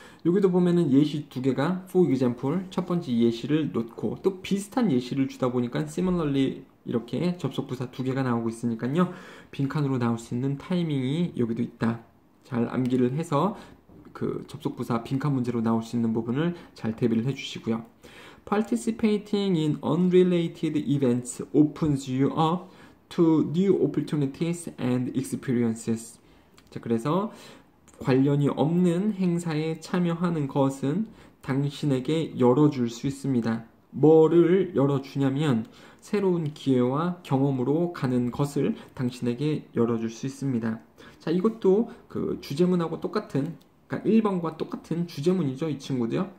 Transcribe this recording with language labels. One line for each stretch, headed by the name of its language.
Korean: 여기도 보면은 예시 두 개가 for example, 첫 번째 예시를 놓고 또 비슷한 예시를 주다 보니까 similarly 이렇게 접속부사 두 개가 나오고 있으니까요. 빈칸으로 나올 수 있는 타이밍이 여기도 있다. 잘 암기를 해서 그 접속부사 빈칸 문제로 나올 수 있는 부분을 잘 대비를 해주시고요.
English: Participating in unrelated events opens you up to new opportunities and experiences.
Korean: 자, 그래서 관련이 없는 행사에 참여하는 것은 당신에게 열어줄 수 있습니다. 뭐를 열어주냐면 새로운 기회와 경험으로 가는 것을 당신에게 열어줄 수 있습니다. 자, 이것도 그 주제문하고 똑같은, 그러니까 1번과 똑같은 주제문이죠. 이 친구도요.